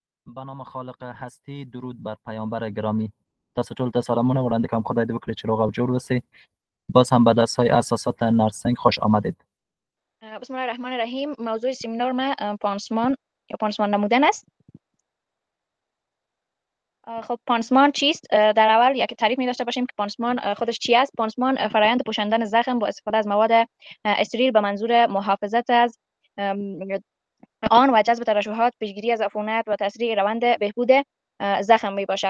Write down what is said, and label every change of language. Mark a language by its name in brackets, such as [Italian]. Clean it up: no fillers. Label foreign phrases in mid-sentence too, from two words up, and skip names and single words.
[Persian] به نام خالق هستی، درود بر پیامبر گرامی. [Pashto] دست ټول ته سلامونه وړاندې کوم. خدای دې وکړي چې روغ او جوړ اوسئ. [Persian] باز هم به درس‌های اساسات نرسنگ خوش آمدید. [Arabic] بسم الله الرحمن الرحیم. [Persian] موضوع سمینار ما پانسمان یا پانسمان نمودن است. خب پانسمان چیست؟ در اول یک تعریف می داشته باشیم که پانسمان خودش چی است. پانسمان فرآیند پوشاندن زخم با استفاده از مواد استریل به منظور محافظت از آن و جذب ترشحات، پیشگیری از عفونت و تسریع روند بهبود زخم می باشد.